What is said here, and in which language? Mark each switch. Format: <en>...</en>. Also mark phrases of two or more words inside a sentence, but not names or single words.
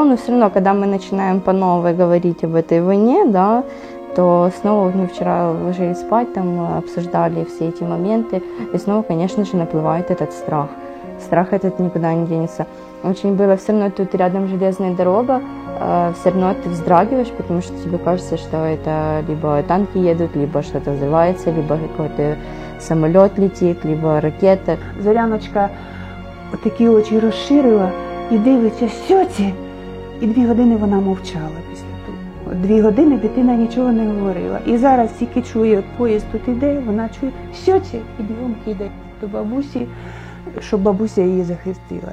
<ru>Но все равно, когда мы начинаем по новой говорить об этой войне, да, то снова мы вчера ложились спать, там обсуждали все эти моменты, и снова, конечно же, наплывает этот страх. Страх этот никуда не денется. Очень было, все равно тут рядом железная дорога, все равно ты вздрагиваешь, потому что тебе кажется, что это либо танки едут, либо что-то взрывается, либо какой-то</ru> <uk>самоліт летить,</uk> <ru>либо ракета.</ru> <uk>Зоряночка такі очі розширила і дивиться сьоці. І 2 години вона мовчала після того. 2 години дитина нічого не говорила. І зараз тільки чує, поїзд тут іде, вона чує сьоці і бігом кидає до бабусі, щоб бабуся її захистила.</uk>